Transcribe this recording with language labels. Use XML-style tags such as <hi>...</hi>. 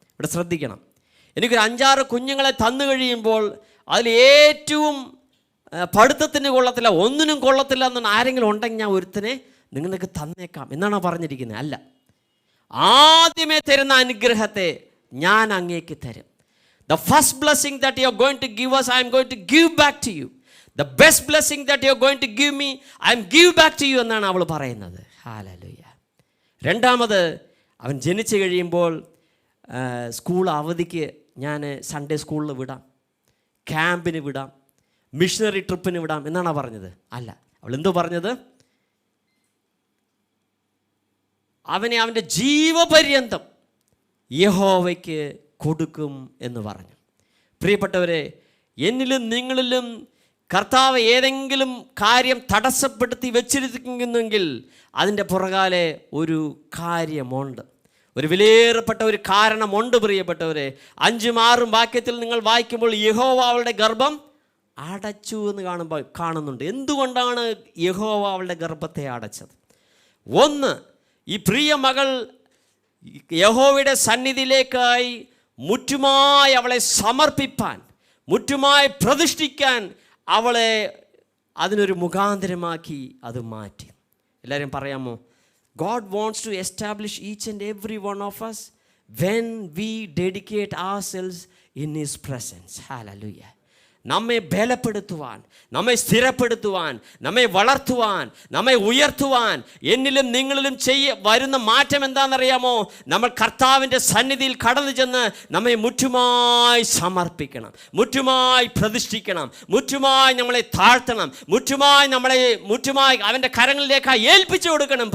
<ml>ഇവിടെ ശ്രദ്ധിക്കണം, എനിക്കൊരു 5-6 കുഞ്ഞുങ്ങളെ തന്നു കഴിയുമ്പോൾ അതിൽ ഏറ്റവും പഠിത്തത്തിന് കൊള്ളത്തില്ല, ഒന്നിനും കൊള്ളത്തില്ല എന്നാണ് ആരെങ്കിലും ഉണ്ടെങ്കിൽ ഞാൻ ഒരുത്തനെ നിങ്ങൾക്ക് തന്നേക്കാം എന്നാണോ പറഞ്ഞിരിക്കുന്നത്? അല്ല, ആദ്യമേ തരുന്ന അനുഗ്രഹത്തെ ഞാൻ അങ്ങേക്ക് തരും.</ml> <en>The first blessing that you are going to give us, I am going to give back to you. The best blessing that you are going to give me, I am give back to you</en> <ml>എന്നാണ് അവൾ പറയുന്നത്. Hallelujah. രണ്ടാമത്, അവൻ ജനിച്ചു കഴിയുമ്പോൾ school അവധിക്ക് ഞാൻ Sunday സ്കൂളിൽ വിടാം, ക്യാമ്പിന് വിടാം, മിഷണറി ട്രിപ്പിന് വിടാം എന്നാണ് പറഞ്ഞത്? അല്ല, അവൾ എന്തോ പറഞ്ഞത്? അവനെ അവൻ്റെ ജീവപര്യന്തം യഹോവയ്ക്ക് കൊടുക്കും എന്ന് പറഞ്ഞു. പ്രിയപ്പെട്ടവരെ, എന്നിലും നിങ്ങളിലും കർത്താവ് ഏതെങ്കിലും കാര്യം തടസ്സപ്പെടുത്തി വെച്ചിരിക്കുന്നെങ്കിൽ അതിൻ്റെ പുറകാലെ ഒരു കാര്യമുണ്ട്, ഒരു വിലയേറപ്പെട്ട ഒരു കാരണമുണ്ട്. പ്രിയപ്പെട്ടവരെ, 5ഉം 6ഉം വാക്യത്തിൽ നിങ്ങൾ വായിക്കുമ്പോൾ യഹോവ അവളുടെ ഗർഭം അടച്ചു എന്ന് കാണുന്നുണ്ട്. എന്തുകൊണ്ടാണ് യഹോവ അവളുടെ ഗർഭത്തെ അടച്ചത്? ഒന്ന്, ഈ പ്രിയ മകൾ യഹോവയുടെ സന്നിധിയിലേക്കായി മുറ്റുമായി അവളെ സമർപ്പിപ്പാൻ, മുറ്റുമായി പ്രതിഷ്ഠിക്കാൻ അവളെ അതിനൊരു മുഖാന്തരമാക്കി അത് മാറ്റി. എല്ലാവരും പറയാമോ?</ml> <en>God wants to establish each and every one of us when we dedicate ourselves in His presence. Hallelujah.</en> <ml>നമ്മെ ബലപ്പെടുത്തുവാൻ, നമ്മെ സ്ഥിരപ്പെടുത്തുവാൻ, നമ്മെ വളർത്തുവാൻ, നമ്മെ ഉയർത്തുവാൻ എന്നിലും നിങ്ങളിലും വരുന്ന മാറ്റം എന്താണെന്നറിയാമോ? നമ്മൾ കർത്താവിൻ്റെ സന്നിധിയിൽ കടന്നു ചെന്ന് നമ്മെ മുറ്റുമായി സമർപ്പിക്കണം, മുറ്റുമായി പ്രതിഷ്ഠിക്കണം, മുറ്റുമായി നമ്മളെ താഴ്ത്തണം, മുറ്റുമായി അവൻ്റെ കരങ്ങളിലേക്ക് ഏൽപ്പിച്ചു കൊടുക്കണം.</ml>